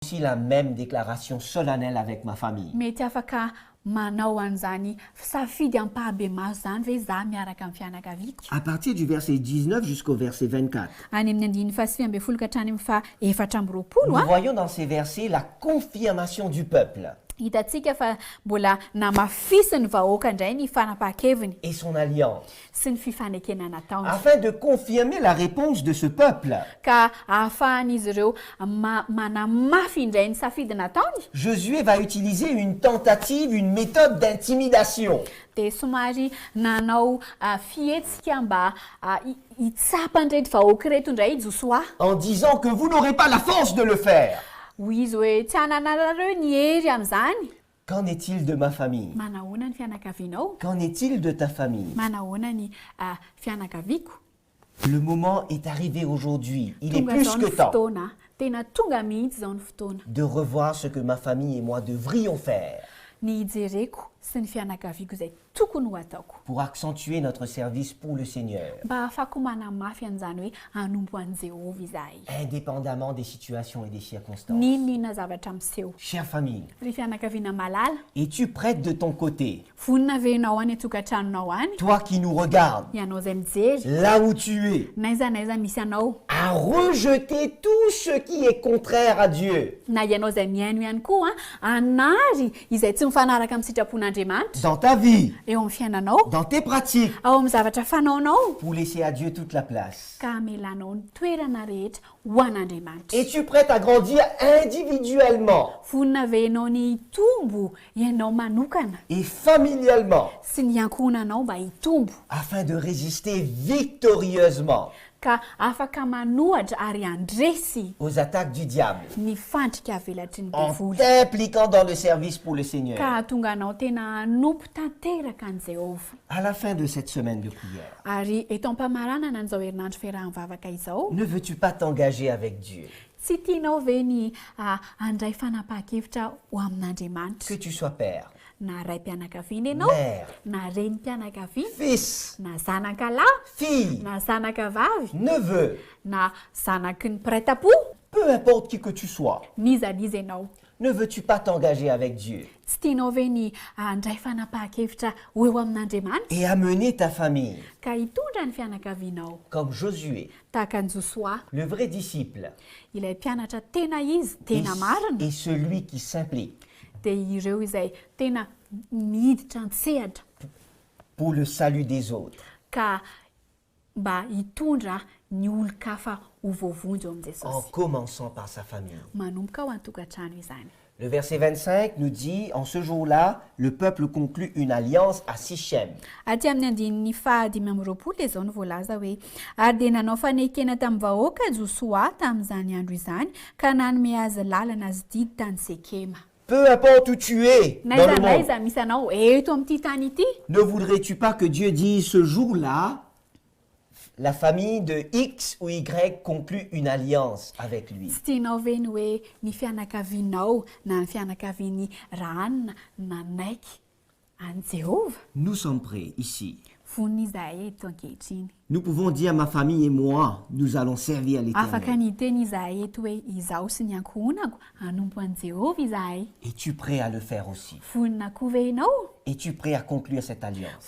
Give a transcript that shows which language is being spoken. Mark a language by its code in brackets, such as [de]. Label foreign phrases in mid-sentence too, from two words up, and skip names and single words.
[fr] aussi la même déclaration solennelle avec ma famille. [mg] Mety afaka manao an'izany safidy ampahabemaso zany ve za miaraka amin'ny fianakaviako. [fr] À partir du verset 19 jusqu'au verset 24, [mg] Any amin'ny andiny fahasivy amby folo ka hatrany amin'ny efatra amby roapolo [fr] nous voyons dans ces versets la confirmation du peuple [mg] hitantsika fa mbola namafisy ny vahoaka indray ny fanapahan-keviny [fr] et son alliance, [mg] sy ny fifanekena nataony [fr] afin de confirmer la réponse de ce peuple. [mg] ka ahafahan'izy ireo manamafy indray ny safidy nataony. [fr] Josué va utiliser une tentative, une méthode d'intimidation. [mg] Dia somary nanao fihetsika mba hitsapa an'ireto vahoaka reto indray Josoa [fr] En disant que vous n'aurez pas la force de le faire. [mg] ho izy hoe tsy hananarareo ny hery amin'izany. [fr] Qu'en est-il de ma famille? [mg] Manahoana ny fianakavianao? [fr] Qu'en est-il de ta famille? [mg] Manahoana ny fianakaviako? [fr] Le moment est arrivé aujourd'hui. Il est [mg] Tonga [fr] plus [mg] zao [fr] que [mg] ny [fr] temps [mg] fotoana, tena tonga mihitsy zao ny fotoana. [fr] de revoir ce que ma famille et moi devrions faire [mg] Ny hijereko sy ny fianakaviako izay tokony ho ataoko. [fr] pour accentuer notre service pour le Seigneur, [mg] Mba ahafako manamafy an'izany hoe hanompo an'i Jehovah izahay. [fr] indépendamment des situations et des circonstances. [mg] Ninona zavatra miseho. [fr] Chère famille, [mg] Ry fianakaviana malala, [fr] es-tu prête de ton côté, [mg] vonina ve ianao any atokantranonao any? [fr] toi qui nous regardes, [mg] Ianao izay mijery, [fr] là où tu es, [mg] naiza misy anao, [fr] à rejeter tout ce qui est contraire à Dieu [mg] na ianao izay miaino ihany koa anary izay tsy mifanaraka amin'ny sitrapon'Andriamanitra [fr] dans ta vie, [mg] eo amin'ny fiainanao, [fr] dans tes pratiques, [mg] ao amin'ny zavatra fanaonao, [fr] pour laisser à Dieu toute la place. [mg] ka amelanao ny toerana rehetra ho an'Andriamanitra. [fr] Es-tu prête à grandir individuellement [mg] Vonina ve ianao ny hitombo ianao manokana [fr] et familialement [mg] sy ny ankohonanao mba hitombo [fr] afin de résister victorieusement [mg] ka afaka manohatra ary andresy [fr] aux attaques du diable [mg] ny fandrika avelatry ny [fr] en [mg] devoly [fr] t'impliquant dans le service pour le Seigneur? [mg] ka atonga anao tena hanompo tanteraka an'i Jehovah. [fr] À la fin de cette semaine de prière, [mg] Ary eto am-pamaranana an'izao herinandro fiaraha-mivavaka izao, [fr] ne veux-tu pas t'engager avec Dieu? [mg] tsy tianao ve ny handray fanapahan-kevitra ho amin'Andriamanitra? [fr] Que tu sois père, [mg] Na raim-pianakaviana ianao, [fr] mère, [mg] na renim-pianakaviana, [fr] fils, [mg] na zanakalahy, [fr] fille, [mg] na zanakavavy, [fr] neveu, [mg] na zanaky ny mpiray-tam-po, [fr] peu importe qui que tu sois, [mg] n'iza n'iza ianao. [fr] ne veux-tu pas t'engager avec Dieu [mg] Tsy tianao ve ny handray fanapahan-kevitra ho eo amin'Andriamanitra? [fr] et amener ta famille [mg] Ka hitondra ny fianakavianao [fr] comme Josué, [mg] tahaka ny Josoa, [fr] le vrai disciple, [mg] ilay mpianatra tena izy, tena marina, [fr] et celui qui s'implique [mg] dia ireo izay tena miditra antsehatra [fr] pour le salut des autres. [mg] ka mba hitondra ny olon-kafa ho voavonjy eo [fr] En [mg] amin'i Jesosy. [fr] commençant par sa famille. [mg] Manomboka ho an-tokantrano izany. [fr] Le verset 25 nous dit, en ce jour-là, le peuple conclut une alliance à Sichem. [mg] Aty amin'ny andininy fahadimy amby roapolo izao no voalaza hoe ary dia nanao fanekena tamin'ny vahoaka Josoa tamin'izany andro izany ka nanome azy lalana azy didy tany Sekema. [fr] Peu importe où tu es dans le monde, [mg] Naiza misy anao eto amin'ity tany ity, [fr] ne voudrais-tu pas que Dieu dise ce jour-là, la famille de X ou Y conclut une alliance avec lui? [mg] tsy tianao ve ny hoe ny fianakavianao na ny fianakaviany ranona na naiky any Jehovah? [fr] Nous sommes prêts ici. [mg] Vonina izahay eto ankehitriny. [fr] Nous pouvons dire, ma famille et moi, nous allons servir [mg] Afaka [fr] l'Éternel. [mg] ny hiteny izahay eto hoe izaho sy ny ankohonako hanompo an'i Jehovah izahay. [fr] Es-tu prêt à le faire aussi? [mg] Vonina koa ve ianao? [fr] Es-tu prêt à conclure cette alliance?